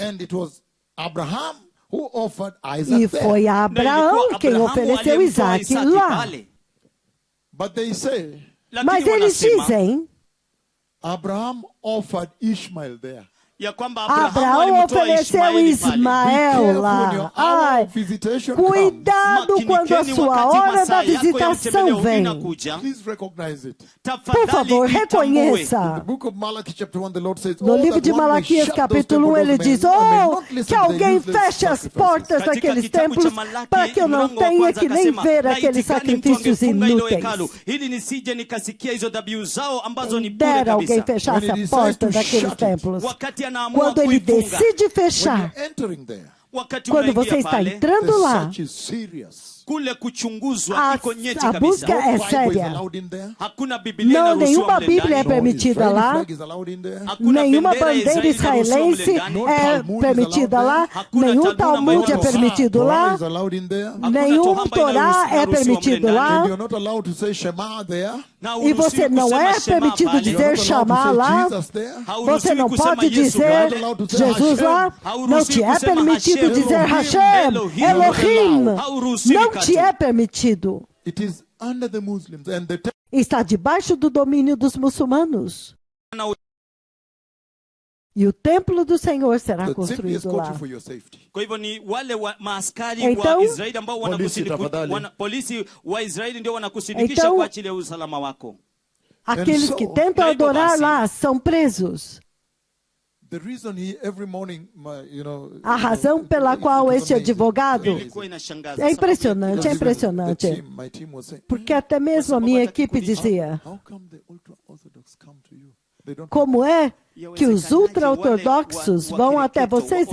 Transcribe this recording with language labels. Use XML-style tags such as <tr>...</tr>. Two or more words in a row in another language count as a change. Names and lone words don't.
<en>And it was Abraham who offered Isaac</en> <pt>E</pt> <en>there.</en> <pt>foi</pt> <sw>Na</sw> <pt>Abraão</pt> <sw>ilikuwa</sw> <pt>quem</pt> <sw>Abrahamu</sw> <pt>ofereceu</pt> <sw>aliyemtoa</sw> <pt>Isaac</pt> <sw>Isaki</sw> <pt>lá.</pt> <sw>pale.</sw> <en>But they say</en> <pt>Mas</pt> <sw>Lakini</sw> <pt>eles</pt> <sw>wanasema,</sw> <pt>dizem</pt> <en>Abraham offered Ishmael there.</en> <sw>ya kwamba Abrahamu</sw> <pt>Abraão</pt> <sw>alimtoa</sw> <pt>ofereceu</pt> <sw>Ishmaeli pale.</sw> <pt>Ismael lá. Ai, cuidado quando a sua hora da visitação vem.</pt> <en>Please recognize it.</en> <pt>Por favor, reconheça. No livro de Malaquias, capítulo 1, ele diz: oh, que alguém feche as portas daqueles templos para que eu não tenha que nem ver aqueles sacrifícios inúteis. Dera alguém fechasse a porta daqueles templos. Quando ele decide fechar, quando você está entrando lá,</pt> <sw>kule kuchunguzwa iko nyeti</sw> <pt>a busca</pt> <sw>kabisa.</sw> <pt>é séria.</pt> <sw>Hakuna Biblia</sw> <pt>Não,</pt> <sw>inaruhusiwa</sw> <pt>nenhuma</pt> <sw>mle</sw> <pt>Bíblia é</pt> <sw>ndani.</sw> <pt>permitida lá.</pt> <sw>Hakuna</sw> <pt>Nenhuma</pt> <sw>bendera ya</sw> <pt>bandeira</pt> <sw>Israeli inaruhusiwa</sw> <pt>israelense</pt> <sw>mle ndani.</sw> <pt>é permitida lá.</pt> <sw>Hakuna</sw> <pt>Nenhum</pt> <sw>Talmud</sw> <pt>Talmud é</pt> <sw>ambayo</sw> <pt>permitido lá. Nenhum Torá é permitido lá. E você não é permitido dizer chamar lá. Você não pode dizer Jesus lá. Não te é permitido dizer Hashem, Elohim. Não te é permitido. Está debaixo do domínio dos muçulmanos. E o templo do Senhor será construído lá.</pt> <sw>Kwa hivyo ni wale maaskari</sw> <pt>Então,</pt> <sw>wa Israeli ambao polisi wa Israeli ndio wanakusindikisha kwa ajili ya usalama wako.</sw> <pt>Aqueles que tentam adorar lá são presos. A razão pela qual este advogado é impressionante. Porque até mesmo a minha equipe dizia: como é que os ultra-ortodoxos vão até vocês?</pt>